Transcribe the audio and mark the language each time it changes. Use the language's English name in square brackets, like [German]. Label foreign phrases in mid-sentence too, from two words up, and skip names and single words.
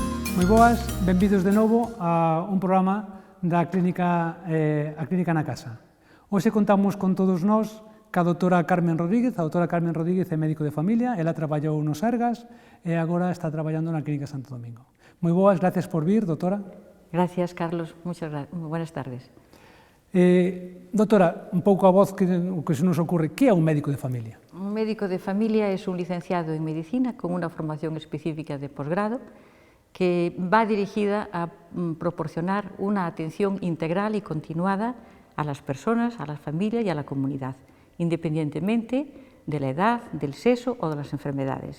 [Galician] Moi boas, benvidos de novo a un programa da Clínica na Casa. Hoxe contamos con todos nós ca doutora Carmen Rodríguez. A doutora Carmen Rodríguez é médico de familia, ela traballou nos Sergas e agora está traballando na Clínica Santo Domingo. Moi boas, gracias por vir, doutora. Gracias, Carlos. [Spanish] Muchas gracias. Buenas tardes. [Galician] Doutora, un pouco a voz que se nos ocurre, que é un médico de familia? [Spanish] Un médico de familia es un licenciado en medicina con una formación específica de posgrado que va dirigida a proporcionar una atención integral y continuada a las personas, a la familia y a la comunidad, independientemente de la edad, del sexo o de las enfermedades.